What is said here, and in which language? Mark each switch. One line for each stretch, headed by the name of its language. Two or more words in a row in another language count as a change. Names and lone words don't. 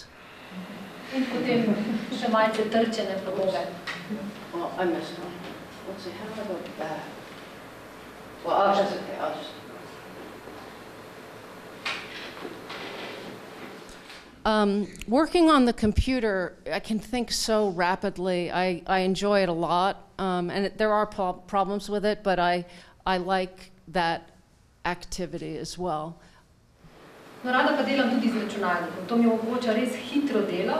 Slovenian: In potem še malce trčene podobe.
English: Well, I missed one. Let's see, how do I go back? Well, that's okay, I'll just... Working on the computer, I can think so rapidly. I enjoy it a lot, and there are problems with it, but I like that activity as well.
Slovenian: No, rada pa delam tudi z računalnikom. To mi omogoča res hitro delo.